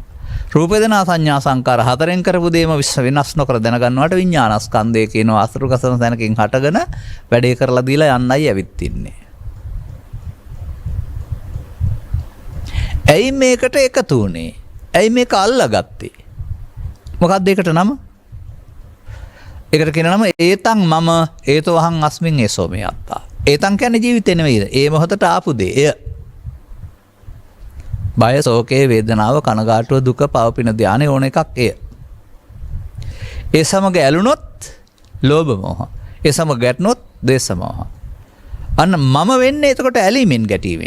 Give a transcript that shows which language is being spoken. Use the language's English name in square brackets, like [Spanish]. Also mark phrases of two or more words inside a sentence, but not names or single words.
[Sinhala] රූප වේදනා සංඥා සංකාර හතරෙන් කරපු දේම වෙනස් නොකර දැනගන්නවට විඥානස්කන්ධය කියනවා. අසුරු ගසන තැනකින් හටගෙන වැඩේ කරලා දීලා යන්නයි ඇවිත් ඉන්නේ. ඇයි මේකට එකතු වුනේ? ඇයි මේක අල්ලගත්තේ? මොකක්ද ඒකට නම? ඒකට කියන නම [Pali] ඒතං මම ඒතෝ අහං අස්මින් ඒසෝ මේ අත්තා. [Sinhala] ඒතං කියන්නේ ජීවිතේ නෙවෙයිද? ඒ මොහොතට ආපු දේ. එය බය, ශෝකේ, වේදනාව, කනගාටුව, දුක, පවපින ධානය ඕන එකක් එය. ඒ සමග ඇලුනොත් ලෝභ මොහ. ඒ සමග ගැටුනොත් ද්වේෂ මොහ. අන්න මම වෙන්නේ එතකොට ඇලීමෙන් ගැටීමෙන්.